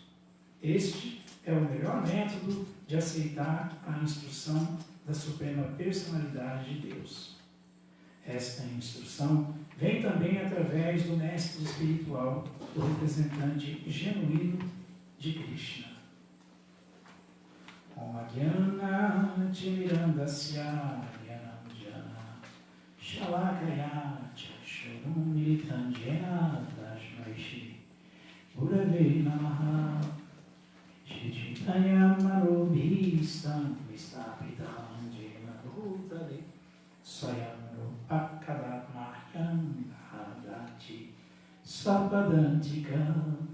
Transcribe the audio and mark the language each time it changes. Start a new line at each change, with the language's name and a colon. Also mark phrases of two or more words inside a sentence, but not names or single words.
Portuguese: Este é o melhor método de aceitar a instrução da Suprema Personalidade de Deus. Esta instrução vem também através do mestre espiritual, o representante genuíno de Krishna.
Sanskrit: ॐ अज्ञान तिमिरान्धस्य ज्ञानाञ्जन शलाकया चक्षुरुन्मीलितं येन तस्मै श्री गुरवे नमः श्री चैतन्य मनोऽभीष्टं स्थापितं येन भूतले स्वयं रूपः कदा मह्यं ददाति स्वपदान्तिकम्.